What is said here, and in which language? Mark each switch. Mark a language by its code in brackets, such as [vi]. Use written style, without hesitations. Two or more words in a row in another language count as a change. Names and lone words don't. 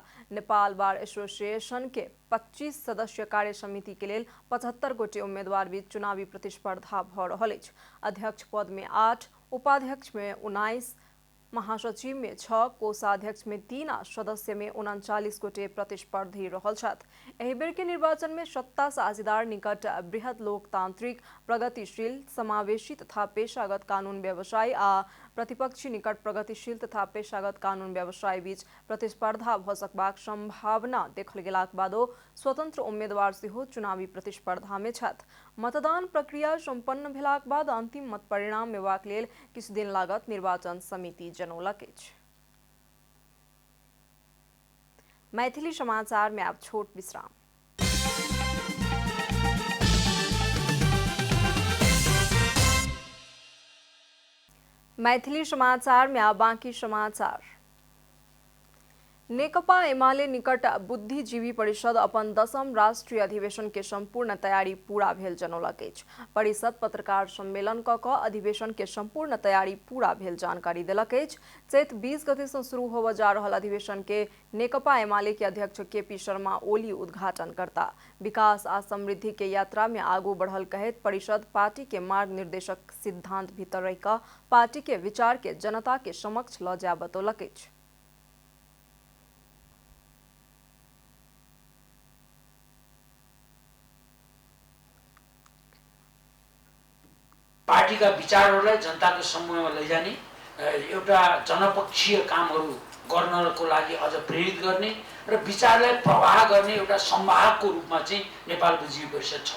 [mai] नेपाल बार एसोसिएशन के 25 सदस्य कार्य समिति के लेल 75 गोटे उम्मीदवार बीच चुनावी प्रतिस्पर्धा भ रहल अछि। अध्यक्ष पद में 8, उपाध्यक्ष में 19, महासचिव में 6, कोषाध्यक्ष में 3 आ सदस्य में 39 गोटे प्रतिस्पर्धी रहल छथि। एहि बेर के निर्वाचन में सत्ता साझेदार निकट बृहत लोकतांत्रिक, प्रगतिशील, समावेशी तथा पेशागत कानून व्यवसायी आ प्रतिपक्षी निकट प्रगतिशील तथा पेशागत कानून व्यवसायी बीच प्रतिस्पर्धा भ सकबाक संभावना देखल गेलाक बादो स्वतंत्र उम्मेदवार सेहो चुनावी प्रतिस्पर्धा में छथि। मतदान प्रक्रिया संपन्न भेलाक बाद अंतिम मत परिणाम मेबाक लेल किछु दिन लागत निर्वाचन समिति जनौलक अछि। मैथिली समाचार में अब छोट विश्राम। मैथिली समाचार में अब बाँकी समाचार। नेकपा एमाले निकट बुद्धिजीवी परिषद अपन 10म राष्ट्रीय अधिवेशन के संपूर्ण तैयारी पूरा भेल जनौलक अछि। परिषद पत्रकार सम्मेलन क अधिवेशन के संपूर्ण तैयारी पूरा भेल जानकारी देलक अछि। चैत 20 गते से शुरू होबे जा रहल अधिवेशन के नेकपा एमाले के अध्यक्ष केपी शर्मा ओली उद्घाटन करता। विकास आ समृद्धि के यात्रा में आगू बढ़ल कहत परिषद पार्टी के मार्ग निर्देशक सिद्धांत भीतर रहि क पार्टी के विचार के जनता के समक्ष ल जाय बतौलक अछि। [ne] पार्टीका विचारहरूलाई जनताको समूहमा लैजाने एउटा जनपक्षीय कामहरू गर्नको लागि अझ प्रेरित गर्ने र विचारलाई प्रवाह गर्ने एउटा संवाहकको रूपमा चाहिँ नेपाल बुद्धिजीवी परिषद छ।